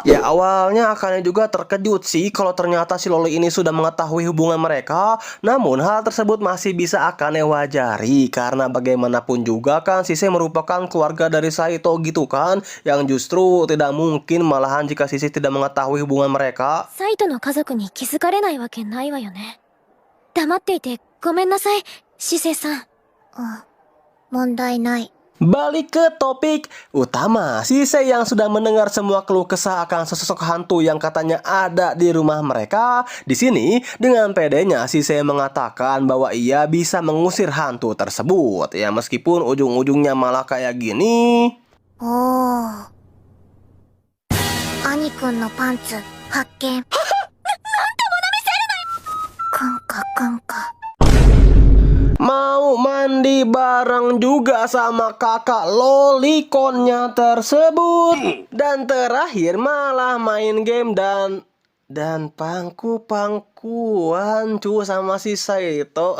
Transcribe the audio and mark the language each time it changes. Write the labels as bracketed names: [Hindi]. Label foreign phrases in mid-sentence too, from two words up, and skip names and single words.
[Indonesian] Ya awalnya Akane juga terkejut sih kalau ternyata si Loli ini sudah mengetahui hubungan mereka. Namun hal tersebut masih bisa Akane wajari, karena bagaimanapun juga kan Shisei merupakan keluarga dari Saito gitu kan, yang justru tidak mungkin malahan jika Shisei tidak mengetahui hubungan mereka. [Japanese] サイトの家族に気づかれないわけないわよね。黙っていてごめんなさい、シセさん。問題ない。 [Indonesian] Balik ke topik utama, Shisei yang sudah mendengar semua keluh kesah akan sosok hantu yang katanya ada di rumah mereka. Di sini dengan pedenya Shisei mengatakan bahwa ia bisa mengusir hantu tersebut. Ya meskipun ujung-ujungnya malah kayak gini. [Japanese] 兄くんのパンツ発見。なんともなめせるなよ。カンカカンカ。 [Indonesian] Mau mandi bareng juga sama kakak lolikonnya tersebut. Dan terakhir malah main game dan pangku-pangkuan cu sama si Saito.